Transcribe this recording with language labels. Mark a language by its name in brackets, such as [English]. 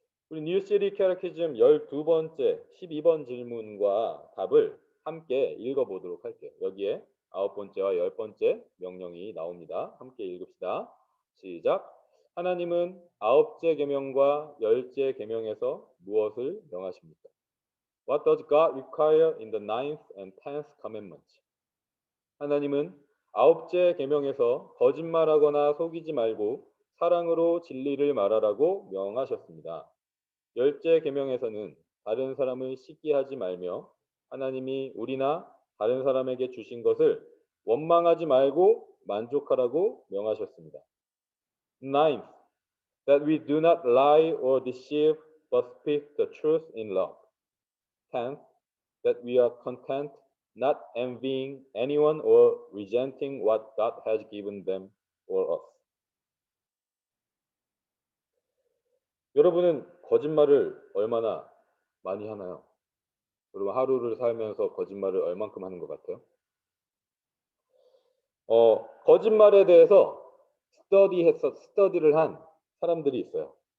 [Korean] 우리 뉴시리 캐러키즘 12번째 12번 질문과 답을 함께 읽어보도록 할게요. 여기에 9번째와 10번째 명령이 나옵니다. 함께 읽읍시다. 시작. 하나님은 9째 계명과 10째 계명에서 무엇을 명하십니까? [English] What does God require in the 9th and 10th commandments? [Korean] 하나님은 9째 계명에서 거짓말하거나 속이지 말고 사랑으로 진리를 말하라고 명하셨습니다. 10째 계명에서는 다른 사람을 시기하지 말며 하나님이 우리나 다른 사람에게 주신 것을 원망하지 말고 만족하라고 명하셨습니다. [English] Ninth, that we do not lie or deceive but speak the truth in love. Tenth, that we are content, not envying anyone or resenting what God has given them or us. [Korean] 여러분은 거짓말을 얼마나 많이 하나요? 여러분 하루를 살면서 거짓말을 얼만큼 하는 것 같아요? 거짓말에 대해서 스터디를 한 사람들이 있어요.